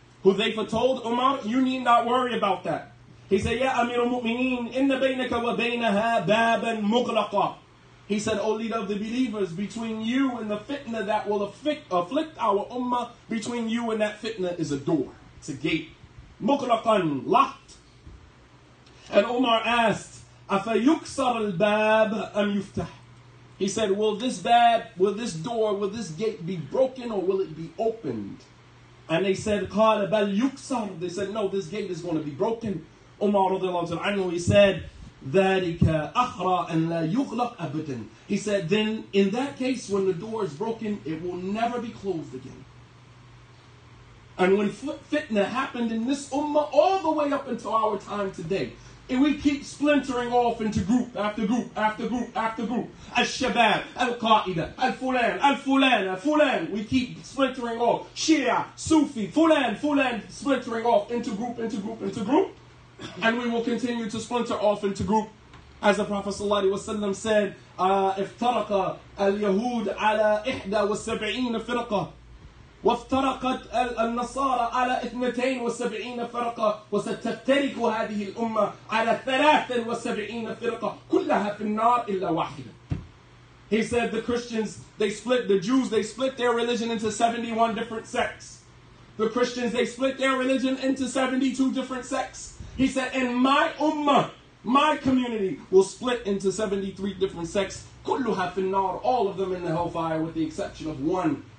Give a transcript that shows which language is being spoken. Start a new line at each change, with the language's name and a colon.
English: Hudayfa told Umar, you need not worry about that. He said,
Arabic: Ya Amir al-Mu'mineen, inna baynaka wa baynaha baban mughlaqa.
English: He said, O leader of the believers, between you and the fitna that will afflict our ummah, between you and that fitna is a door. It's a gate. Mughlaqan, locked. And Umar asked,
Arabic: أَفَيُكْسَرَ الْبَابِ أَمْ يُفْتَحْ?
English: He said, will this door, will this gate be broken or will it be opened? And they said,
Arabic: قَالَ بَلْ يُكْسَرْ.
English: They said, no, this gate is going to be broken. Umar radiallahu ta'ala anhu, he said,
Arabic: ذَلِكَ أَخْرَى أَنْ لَا يُغْلَقْ أَبَدًا.
English: He said, then in that case, when the door is broken, it will never be closed again. And when fitna happened in this ummah all the way up until our time today, and we keep splintering off into group after group after group after group. Al-Shabab, Al-Qaeda, Al-Fulan, Al-Fulan, Al-Fulan. We keep splintering off. Shia, Sufi, Fulan, splintering off into group, into group, into group. And we will continue to splinter off into group. As the Prophet ﷺ said,
Arabic: افترق اليهود على 71 فرقة. وافترقت النصارى على 72 فرقة وستفترق هذه الأمة على 73 فرقة كلها في النار إلا واحدة.
English: He said the Christians, the Jews, they split their religion into 71 different sects. The Christians, they split their religion into 72 different sects. He said, and my ummah, my community, will split into 73 different sects.
Arabic: كلها في النار,
English: all of them in the hellfire with the exception of one.